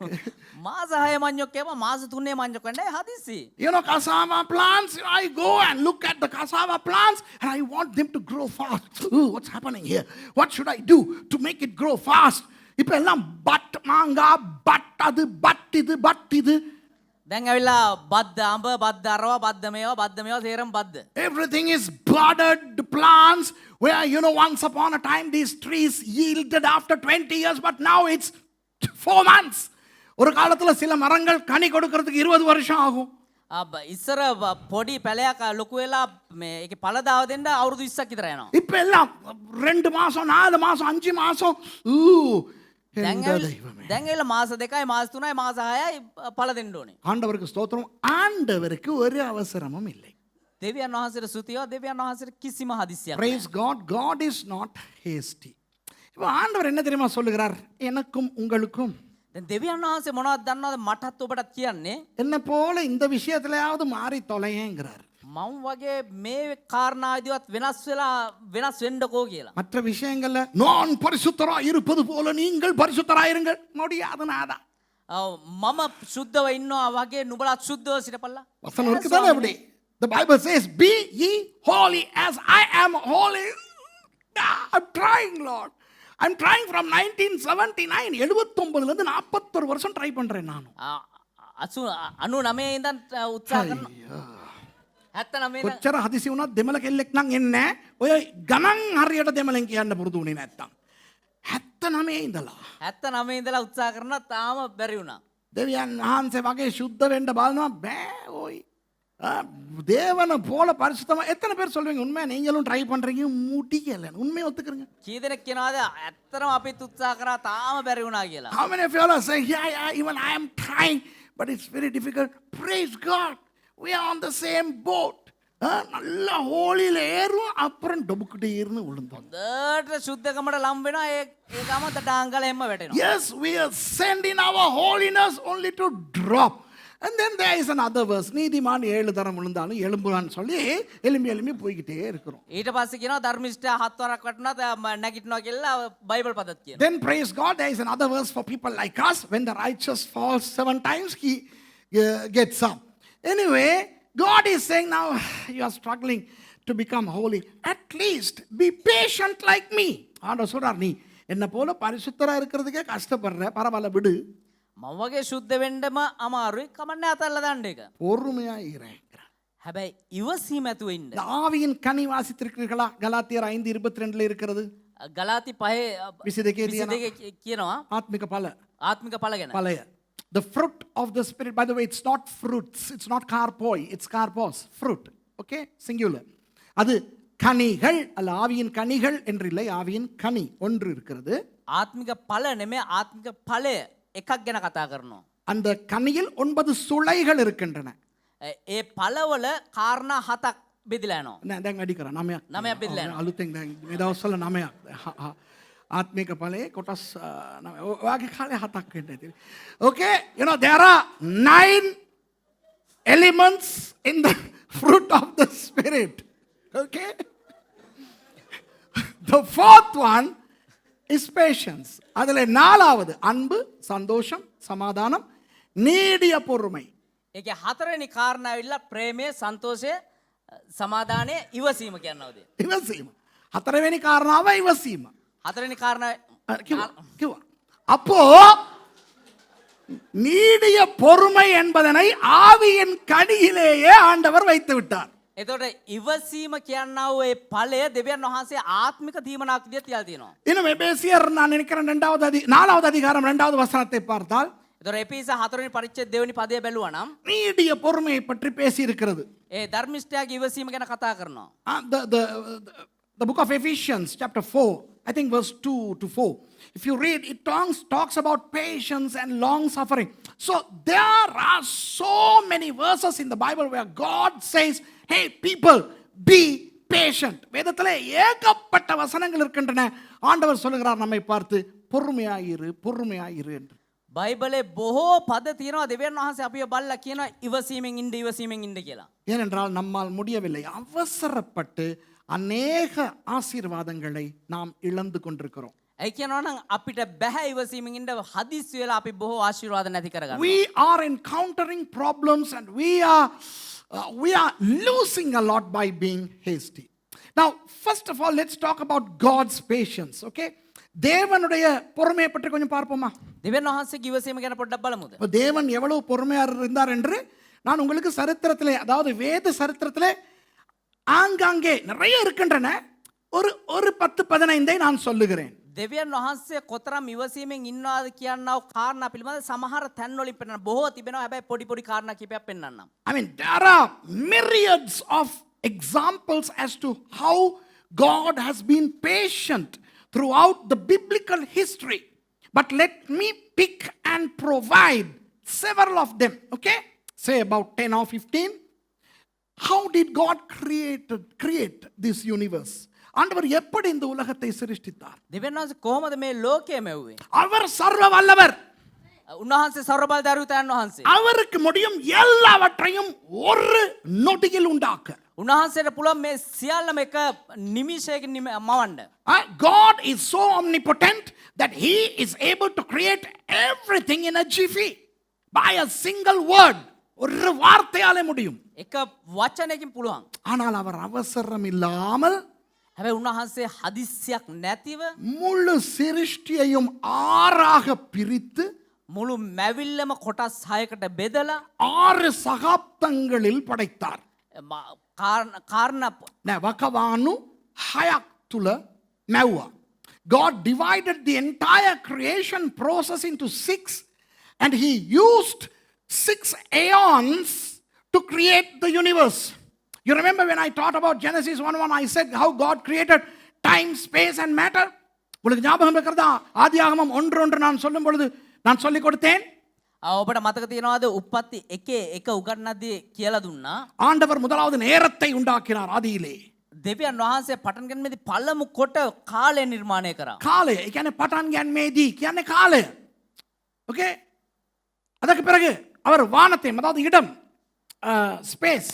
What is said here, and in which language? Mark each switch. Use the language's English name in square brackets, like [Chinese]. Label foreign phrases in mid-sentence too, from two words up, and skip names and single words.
[Sinhala] මාස 6 මඤ්ඤොක්කේම මාස 3 මඤ්ඤොක්කන්නේ හදිස්සි. [English] You know, cassava plants, I go and look at the cassava plants and I want them to grow fast. Ooh, what's happening here? What should I do to make it grow fast? [Tamil] இப்ப எல்லாம் பட் மாங்கா, பட் அது, பட் இது. [Sinhala] දැන් ඇවිල්ලා බද්ද අඹ බද්ද අරව බද්ද මේවා තේරම බද්ද. [English] Everything is budded plants where, you know, once upon a time these trees yielded after 20 years, but now it's 4 months. [Tamil] ஒரு காலத்துல சில மரங்கள் கனி கொடுக்கிறதுக்கு 20 வருஷம் ஆகும். [Sinhala] ඉස්සර පොඩි පැලයක් ලොකු වෙලා මේ ඒකේ පළ දාව දෙන්න අවුරුදු 20ක් විතර යනවා. [Tamil] இப்ப எல்லாம் 2 மாசம், 4 மாசம், 5 மாசம். [Sinhala] දැන් ඇවිල්ලා මාස 2යි මාස 3යි මාස 6යි පළ දෙන්න ඕනේ. [Tamil] ஆண்டவருக்கு ஸ்தோத்திரம். ஆண்டவருக்கு ஒரு அவசரமும் இல்லை. [Sinhala] දෙවියන් වහන්සේට ස්තුතිය. දෙවියන් වහන්සේට කිසිම හදිස්සියක් [English] Praise God. God is not hasty. [Tamil] இப்போ ஆண்டவர் என்ன தெரியுமா சொல்லுகிறார்? எனக்கும் உங்களுக்கும் [Sinhala] දැන් දෙවියන් වහන්සේ මොනවද දන්නවද මටත් ඔබටත් කියන්නේ? [Tamil] என்ன போல இந்த விஷயத்திலேயாவது மாறி தொலையேங்கிறார். [Sinhala] මම වගේ මේ කාරණාවේදීවත් වෙනස් වෙන්නකෝ කියලා. [Tamil] மற்ற விஷயங்கள்ல நான் பரிசுத்தராய் இருப்பது போல நீங்கள் பரிசுத்தராயிருங்கள். முடியாது நாதா. [Sinhala] මම සුද්ධව ඉන්නවා වගේ නුඹලත් සුද්ධව සිටපල්ලා. [Tamil] வசனம் இருக்குதானே அப்படி? [English] The Bible says, be ye holy as I am holy. I'm trying, Lord. I'm trying from 1979. [Tamil] 79ல இருந்து 41 வருஷம் ட்ரை பண்றேன் நான். [Sinhala] 99 ඉඳන් උත්සාහ කරනවා. 79 කොච්චර හදිසි වුණත් දෙමළ කෙල්ලෙක් නම් එන්නේ නැහැ. ඔය ගණන් හරියට දෙමළෙන් කියන්න පුරුදු වුණේ නැත්තම්. 79 ඉඳලා 79 ඉඳලා උත්සාහ කරනවා තාම බැරි වුණා. දෙවියන් වහන්සේ වගේ සුද්ධ වෙන්න බලනවා බෑ [Tamil] ஓய் தேவனை போல பரிசுத்தமா எத்தனை பேர் சொல்லுவீங்க உண்மையா நீங்களும் ட்ரை பண்றீங்க முடியல உண்மையை ஒத்துக்கிறீங்க [Sinhala] කී දෙනෙක් කියනවාද ඇත්තටම අපිත් උත්සාහ කරා තාම බැරි වුණා කියලා. [English] How many of you all are saying, yeah, even I am trying, but it's very difficult? Praise God. We are on the same boat. [Tamil] நல்ல ஹோலியில் ஏறும் அப்புறம் டொபுக்கிட்டு ஏறுன்னு விழுந்தோம். [Sinhala] හොඳට සුද්ධකමට ලම් වෙනවා ඒ ගම තටාංගල හැම වැටෙනවා. [English] Yes, we are sending our holiness only to drop. And then there is another verse. [Tamil] நீதிமான் 7 தரம் விழுந்தாலும் எழும்புவான்னு சொல்லி எலும்பி போய்கிட்டே இருக்கிறோம். [Sinhala] ඊට පස්සේ කියනවා ධර්මිෂ්ඨයා 7 වරක් වටුණා නැගිටිනවා කියලා බයිබල් පදත් කියනවා. [English] Then praise God, there is another verse for people like us. When the righteous falls 7 times, he gets up. Anyway, God is saying now, you are struggling to become holy. At least be patient like me. [Tamil] ஆண்டவர் சொல்றார் நீ என்ன போல பரிசுத்தரா இருக்கிறதுக்கே கஷ்டப்படுற பரவாயில்ல விடு. [Sinhala] මම වගේ සුද්ධ වෙන්නම අමාරුයි කමන්නේ අතල්ලා දාන්න එක. [Tamil] பொறுமையா ඉරேன். [Sinhala] හැබැයි ඉවසීම ඇතුව ඉන්න. [Tamil] இந்த ஆவியின் கனி வாசித்திருக்கிறீர்களா? கலாத்தியர் 5:22 இருக்கிறது. [Sinhala] ගලාති 5:22 කියනවා [Tamil] ஆத்மிக பல. [Sinhala] ආත්මික ඵල ගැන. [Tamil] பழைய. [English] The fruit of the spirit, by the way, it's not fruits, it's not carpoi, it's carpos, fruit. Okay, singular. [Tamil] அது கனிகள் அல்ல, ஆவியின் கனிகள் என்று இல்லை, ஆவியின் கனி ஒன்று இருக்கிறது. [Sinhala] ආත්මික ඵල නෙමෙයි ආත්මික ඵලය එකක් ගැන කතා කරනවා. [Tamil] அந்த கனியில் 9 சுளைகள் இருக்கின்றன. [Sinhala] ඒ ඵලවල කාරණා 7ක් බෙදලා යනවා. நான் දැන් වැඩි කරා 9ක්. 9ක් බෙදලා යනවා. අලුතෙන් දැන් මේ දවස්වල 9ක්. ආත්මික ඵලයේ කොටස් 9. ඔයාගේ කාලේ 7ක් වෙන්න ඇති. [English] Okay, you know there are 9 elements in the fruit of the spirit. Okay? The fourth one is patience. [Tamil] அதில் 4வது அன்பு, சந்தோஷம், சமாதானம், நீடிய பொறுமை. [Sinhala] ඒකේ හතරවෙනි කාරණා ඇවිල්ලා ප්‍රේමය, සන්තෝෂය, සමාදානය, ඉවසීම කියනවාද? இவசீம். 4වෙනි කාරණාව ඉවසීම. හතරවෙනි කාරණා கிவா. [Tamil] அப்போ நீடிய பொறுமை என்பதனை ஆவியின் கனியிலேயே ஆண்டவர் வைத்து விட்டார். [Sinhala] එතකොට ඉවසීම කියනා වූ ඒ ඵලය දෙවියන් වහන්සේ ආත්මික දීමනාක් විදිහට තියලා තියෙනවා. [Tamil] இன்னும் எபேசியர் நான் நினைக்கிறேன் 4வது அதிகாரம் 2வது வசனத்தை பார்த்தால் [Sinhala] එතකොට එපිස 4වෙනි පරිච්ඡේද 2වෙනි පදයේ බැලුවා නම් [Tamil] நீடிய பொறுமையை பற்றி பேசி இருக்கிறது. [Sinhala] ඒ ධර්මිෂ්ඨයාගේ ඉවසීම ගැන කතා කරනවා. [English] The book of Ephesians chapter 4, I think verse 2 to 4. If you read, it talks about patience and long suffering. So there are so many verses in the Bible where God says, hey people, be patient. [Tamil] வேதத்திலே ஏகப்பட்ட வசனங்கள் இருக்கின்றன. ஆண்டவர் சொல்லுகிறார் நம்மை பார்த்து பொறுமையாயிரு என்று. [Sinhala] බයිබලේ බොහෝ පද තියෙනවා දෙවියන් වහන්සේ අපිව බලලා කියනවා ඉවසීමෙන් ඉන්න කියලා. [Tamil] ஏனென்றால் நம்மால் முடியவில்லை. அவசரப்பட்டு அநேக ஆசீர்வாதங்களை நாம் இழந்து கொண்டிருக்கிறோம். [Sinhala] ඒ කියනවා නම් අපිට බෑ ඉවසීමෙන් ඉන්න හදිස්සි වෙලා අපි බොහෝ ආශිර්වාද නැති කරගන්නවා. [English] We are encountering problems and we are losing a lot by being hasty. Now, first of all, let's talk about God's patience, okay? [Tamil] தேவனுடைய பொறுமையை பற்றி கொஞ்சம் பார்ப்போமா? [Sinhala] දෙවියන් වහන්සේගේ ඉවසීම ගැන පොඩ්ඩක් බලමුද? [Tamil] தேவன் எவ்வளவு பொறுமையா இருந்தார் என்று நான் உங்களுக்கு சரித்திரத்திலே, அதாவது வேத சரித்திரத்திலே ஆங்காங்கே நிறைய இருக்கின்றன. ஒரு 10-15 நான் சொல்லுகிறேன். [Sinhala] දෙවියන් වහන්සේ කොතරම් ඉවසීමෙන් ඉන්නවාද කියනව කාරණා පිළිබඳ සමහර තැන්වලින් පෙන්නන බොහෝ තිබෙනවා. හැබැයි පොඩි කාරණා කිහිපයක් පෙන්නන්නම්. [English] I mean, there are myriads of examples as to how God has been patient throughout the biblical history. But let me pick and provide several of them, okay? Say about 10 or 15. How did God create this universe? [Tamil] ஆண்டவர் எப்படி இந்த உலகத்தை சிருஷ்டித்தார்? [Sinhala] දෙවියන් වහන්සේ කොහොමද මේ ලෝකය මෙව්වේ? [Tamil] அவர் சர்வ வல்லவர். [Sinhala] උන්වහන්සේ සර්වබලධාරීතයන් වහන්සේ. [Tamil] அவருக்கு முடியும் எல்லாவற்றையும் ஒரு நொடியில் உண்டாக்க. [Sinhala] උන්වහන්සේට පුළුවන් මේ සියල්ලම එක නිමිෂයකින් මවන්න. [English] God is so omnipotent that he is able to create everything in a jiffy by a single word. [Tamil] ஒரு வார்த்தையாலே முடியும். [Sinhala] එක වචනයකින් පුළුවන්. [Tamil] ஆனால் அவர் அவசரம் இல்லாமல் [Sinhala] හැබැයි උන්වහන්සේ හදිස්සියක් නැතිව [Tamil] முழு சிருஷ்டியையும் 6ஆக பிரித்து [Sinhala] මුළු මැවිල්ලම කොටස් 6කට බෙදලා [Tamil] 6 சகாப்தங்களில் படைத்தார். [Sinhala] කාරණා වකවානු 6ක් තුල මැව්වා. [English] God divided the entire creation process into 6 And he used 6 aeons to create the universe. You remember when I taught about Genesis 1:1, I said how God created time, space and matter. [Tamil] உங்களுக்கு ஞாபகம் இருக்கிறதா? ஆதியாகமம் 1:1 நான் சொல்லும் பொழுது நான் சொல்லிக் கொடுத்தேன். [Sinhala] ඔබට මතක තියෙනවාද උප්පත්ති එකේ එක උගන්වද්දී කියලා දුන්නා. [Tamil] ஆண்டவர் முதலாவது நேரத்தை உண்டாக்கினார் ஆதியிலே. [Sinhala] දෙවියන් වහන්සේ පටන් ගන්නේදී පළමු කොට කාලය නිර්මාණය කරා. කාලය. ඒ කියන්නේ පටන් ගැනීමේදී කියන්නේ කාලය. [Tamil] ஓகே? அதற்கு பிறகு அவர் வானத்தை அதாவது இடம் ஸ்பேஸ்